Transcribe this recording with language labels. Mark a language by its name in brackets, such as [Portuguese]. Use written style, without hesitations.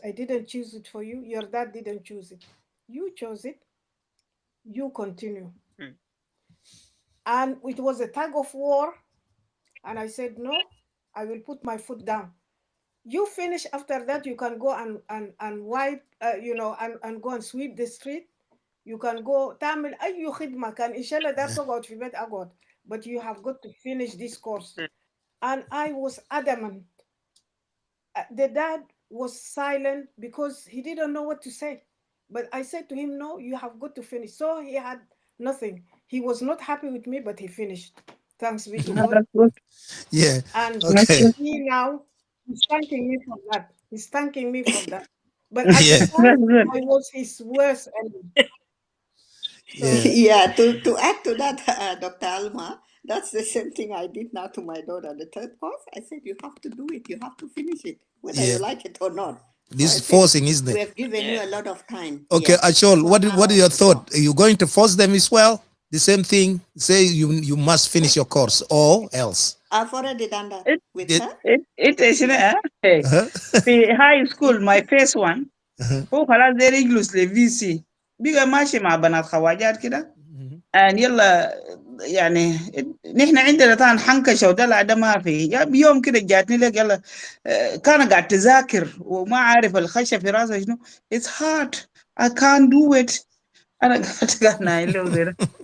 [English] I didn't choose it for you. Your dad didn't choose it. You chose it. You continue. And it was a tug of war. And I said, no, I will put my foot down. You finish after that, you can go and wipe, you know, and go and sweep the street. [Arabic] You can go, تعمل أي خدمة كان إن شاء الله دار تقعد في بيت أقعد. [English] But you have got to finish this course. And I was adamant. The dad was silent because he didn't know what to say. But I said to him, no, you have got to finish. So he had nothing. He was not happy with me, but he finished. Thanks be to God. Yeah. And Okay. he now, he's thanking me for that. He's thanking me for that. But at the time, I was his worst enemy. Yeah, to add to that, Dr. Alma, that's the same thing I did now to my daughter. The third course, I said, you have to do it. You have to finish it, whether you like it or not. This is forcing, isn't it? We have given you a lot of time. Okay, Yes. Achol, what is your thought? Are you going to force them as well? The same thing? Say you must finish your course or else. I've already done that with her. It is in high school, my first one. [Arabic] هو خلاص داير يجلس لVC بقى ماشي مع بنات خواجات كده and يلا يعني نحن عندنا طبعا حنكشه ودلع ده ما في بيوم كده جاتني لك يلا كان قاعد تذاكر وما عارف الخشة في راسه شنو [English] it's hard I can't do it [Arabic] أنا قلت له